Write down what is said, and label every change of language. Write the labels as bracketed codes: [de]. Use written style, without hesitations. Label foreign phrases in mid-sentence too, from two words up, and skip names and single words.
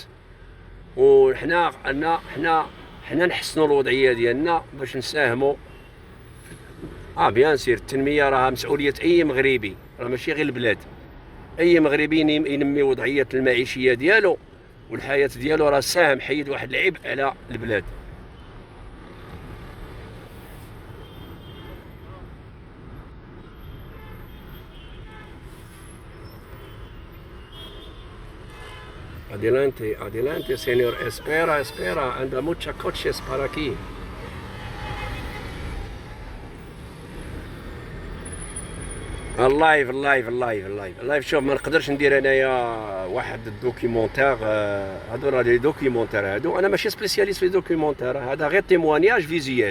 [ar] وحنا حنا نحسنوا الوضعيه ديالنا باش نساهموا. بيان سير التنميه راها مسؤوليه اي مغربي، راه ماشي غير البلاد. اي مغربي ينمي وضعيه المعيشيه ديالو والحياه ديالو، راه ساهم حيد واحد العبء على البلاد. [es] Adelante, señor. Espera. Anda muchos coches para aquí. [ar] اللايف شوف، ما نقدرش ندير انايا واحد الدوكيومونتير. هادو راه لي دوكيومونتير هادو، انا ماشي سبيسياليست في الدوكيومونتير، هذا غير [fr] témoignage visuel.